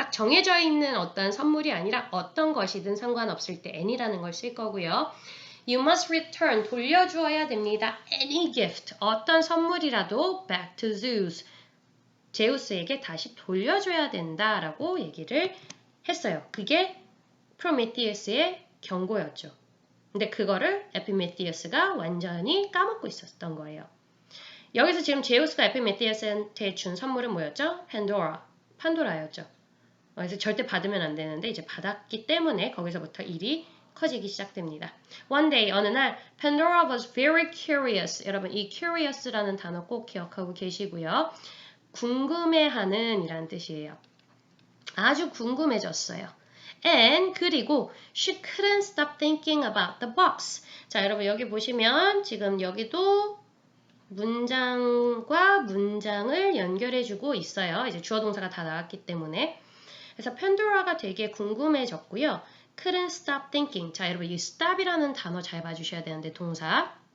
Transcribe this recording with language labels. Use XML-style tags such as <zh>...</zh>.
<ko>딱 정해져 있는 어떤 선물이 아니라 어떤 것이든 상관없을 때 any라는 걸 쓸 거고요.</ko> <en>You must return</en> <ko>돌려주어야 됩니다.</ko> <en>Any gift</en> <ko>어떤 선물이라도</ko> <en>back to Zeus</en> <ko>제우스에게 다시 돌려줘야 된다라고 얘기를 했어요. 그게 프로메티우스의 경고였죠. 근데 그거를 에피메티우스가 완전히 까먹고 있었던 거예요. 여기서 지금 제우스가 에피메티우스한테 준 선물은 뭐였죠? 판도라였죠. 그래서 절대 받으면 안 되는데 이제 받았기 때문에 거기서부터 일이 커지기 시작됩니다.</ko> <en>One day,</en> <ko>어느 날</ko> <en>Pandora was very curious.</en> <ko>여러분 이 curious라는 단어 꼭 기억하고 계시고요. 궁금해하는 이란 뜻이에요. 아주 궁금해졌어요.</ko> <en>And</en> <ko>그리고</ko> <en>she couldn't stop thinking about the box.</en> <ko>자, 여러분 여기 보시면 지금 여기도 문장과 문장을 연결해주고 있어요. 이제 주어 동사가 다 나왔기 때문에. 그래서 펜도라가 되게 궁금해졌고요.</ko> <en>couldn't stop thinking.</en> <ko>자, 여러분 이 stop이라는 단어 잘 봐주셔야 되는데 동사.</ko>